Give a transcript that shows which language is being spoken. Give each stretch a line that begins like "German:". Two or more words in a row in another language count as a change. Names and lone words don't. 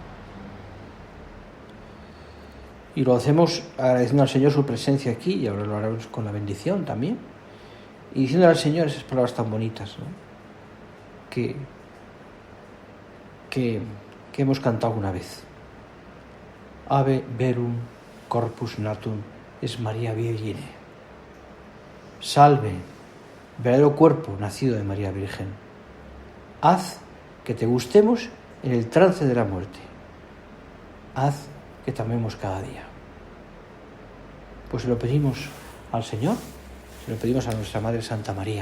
Spanish: Y lo hacemos agradeciendo al Señor su presencia aquí, y ahora lo haremos con la bendición también. Y diciendo al Señor esas palabras tan bonitas, ¿no? que hemos cantado una vez.
Latin: Ave verum corpus natum es María Virgine.
Spanish: Salve, verdadero cuerpo nacido de María Virgen. Haz que te gustemos en el trance de la muerte. Haz que te amemos cada día. Pues se lo pedimos al Señor, se lo pedimos a nuestra Madre Santa María.